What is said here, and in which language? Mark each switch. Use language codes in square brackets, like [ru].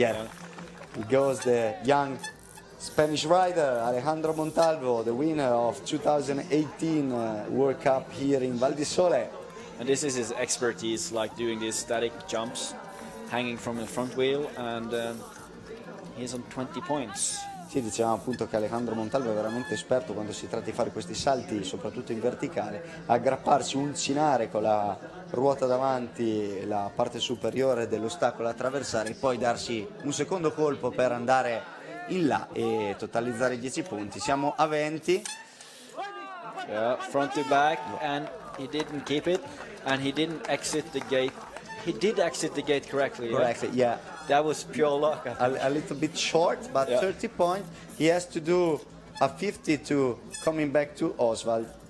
[en] Yeah. He goes the young Spanish rider, Alejandro Montalvo, the winner of 2018 World Cup here in Val di Sole. And this is his expertise, like doing these static jumps, hanging from the front wheel, and he's on 20 points. [it] Sì, dicevamo appunto che Alejandro Montalvo è veramente esperto quando si tratta di fare questi salti, soprattutto in verticale, aggrapparsi, uncinare con la ruota davanti la parte superiore dell'ostacolo da attraversare e poi darsi un secondo colpo per andare in là e totalizzare i 10 punti. Siamo a 20. [en] Yeah, front to back, and he didn't keep it, and he didn't exit the gate. He did exit the gate correctly. Correctly, yeah. That was pure luck, I think. A little bit short, but Yeah. 30 points. He has to do a 50 to coming back to Oswald.